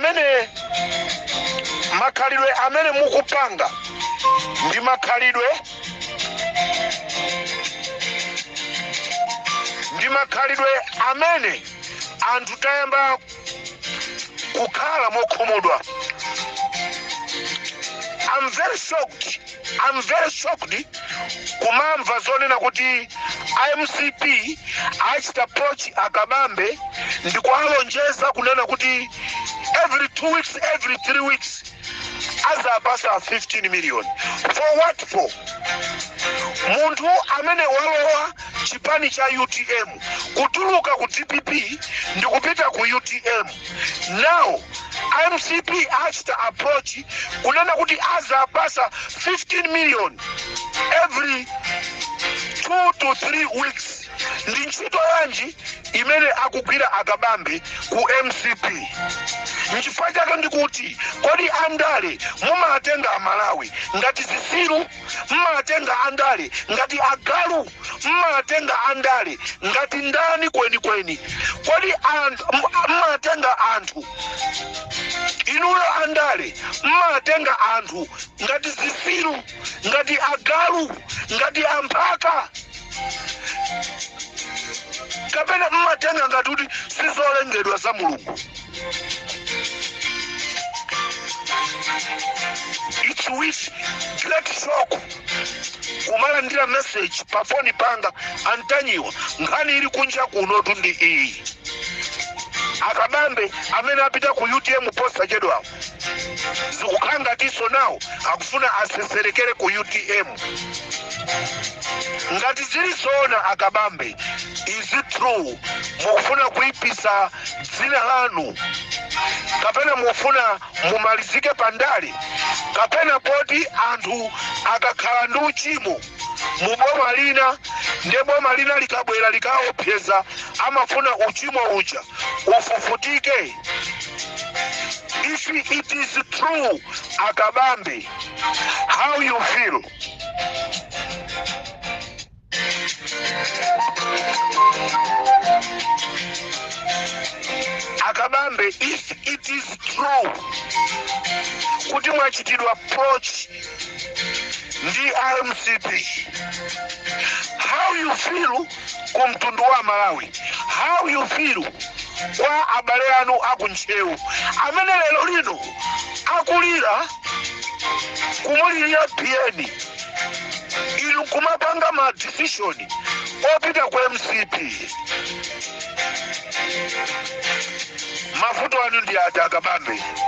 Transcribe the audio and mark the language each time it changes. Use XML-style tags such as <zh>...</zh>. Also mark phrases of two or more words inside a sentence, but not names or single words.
<ny>amene mukupanga ndi makhalidwe amene anthu tayamba kukhala mokhumudwa.</ny> <en>I'm very shocked</en> <ny>kumamva zonena kuti IMCP achita approach akabambe ndikualonjeza kunena kuti</ny> <en>every 2 weeks, every 3 weeks</en> <ny>azapasa 15 million.</ny> <en>For what for?</en> <ny>Muntu amene walowa chipani cha UTM kutuluka ku DPP ndikupita ku UTM. Now IMCP achita approach kunena kuti azapasa 15 million</ny> <en>every 2 to 3 weeks.</en> <ny>Ndi ntchito yanji imene akugwira akabambe ku MCP. Nchifukwa chake ndikuti kodi andale mumatenga amalawi ngati zisiru, mumatenga andale ngati agalu, mumatenga andale ngati ndani kweni. Kodi mumatenga anthu inuyo andale, mumatenga anthu ngati zisiru, ngati agalu, ngati amphaka, kapena mmatenga ngati kuti sizolengedwa za Mulungu.</ny> <en>It's with great shock</en> <ny>kumalandira message pa phone panga Antanyiwa nkhani ili kunja kuno tundi iyi. Akabambe amene apita ku UTM posta chedwa zikukanga tiso nawo akufuna aseserekere ku UTM. Ngati zilizoona akabambe,</ny> <en>is it true</en> <ny>mukufuna kuipisa dzina lanu, kapena mufuna mumalizike pandali, kapena poti anthu akakhala ndi uchimo muboma lina nde boma lina likabwera likaopseza amafuna uchimo uja ufufutike?</ny> <en>If it is true akabambe, how you feel?</en> <ny>Akabambe,</ny> <en>if it is true</en> <ny>kuti mwachitidwa approach ndi IMCP,</ny> <en>how you feel</en> <ny>kumtundu wa Malawi?</ny> <en>How you feel</en> <ny>kwa abale anu akunchewu amene lero lino akulira kumulira biyeni inu kumapanga ma decision opita kwa MCP? Mafuto anu ndi ati akabambe?</ny>